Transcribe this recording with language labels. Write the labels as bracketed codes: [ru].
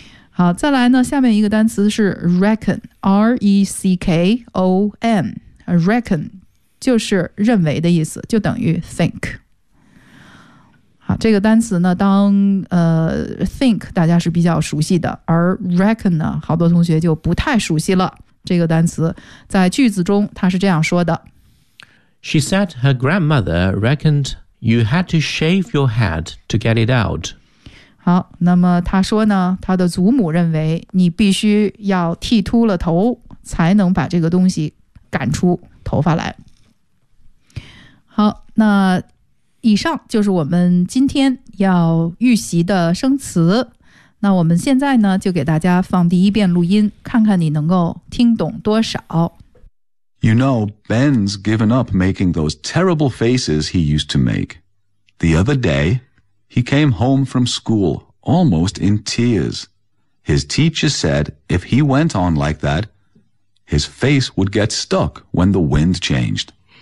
[zh] 好，再来呢，下面一个单词是 reckon， R-E-C-K-O-N， reckon 就是认为的意思，就等于 think。这个单词呢，当think 大家是比较熟悉的，而 reckon 呢，好多同学就不太熟悉了。这个单词在句子中，它是这样说的 [en] ：She said her grandmother reckoned you had to shave your head to get it out。 [zh] 好，那么她说呢，她的祖母认为你必须要剃秃了头，才能把这个东西赶出头发来。好，那。以上就是我们今天要预习的生词，那我们现在呢就给大家放第一遍录音，看看你能够听懂多少。 [en] You know, Ben's given up making those terrible faces he used to make. The other day, he came home from school almost in tears. His teacher said if he went on like that, his face would get stuck when the wind changed.